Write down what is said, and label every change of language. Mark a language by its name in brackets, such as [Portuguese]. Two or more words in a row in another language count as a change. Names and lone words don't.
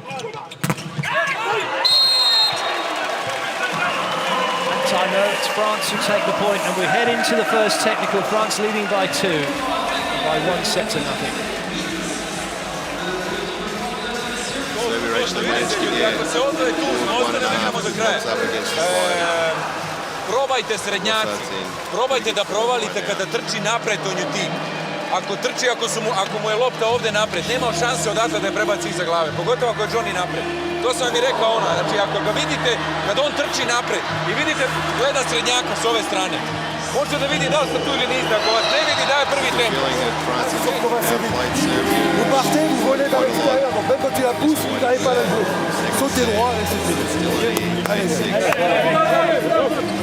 [English] Timer, it's France who take the point, and we head into the first technical. France leading by 2, by 1 set to nothing. Serbia actually managed to get 1.5 up against the fire. [Serbian] Probajte srednjaci, probajte da provalite kada trči napred Tonjuti. Ako trči, ako mu je lopta ovde napred, nema šanse odatle da je prebaci iza glave, pogotovo ako je Johnny napred. To sam vam i rekao znači ako ga vidite, kada on trči napred i vidite, gleda srednjaka s ove strane, možete da vidi da li ste tu ili niste, ako vas ne vidi, daje prvi tempo. [French] Vous partez, vous volez vers l'extérieur, donc même quand il la pousse, vous n'arrivez pas à la jouer. Sautez droit et c'est fini. Allez.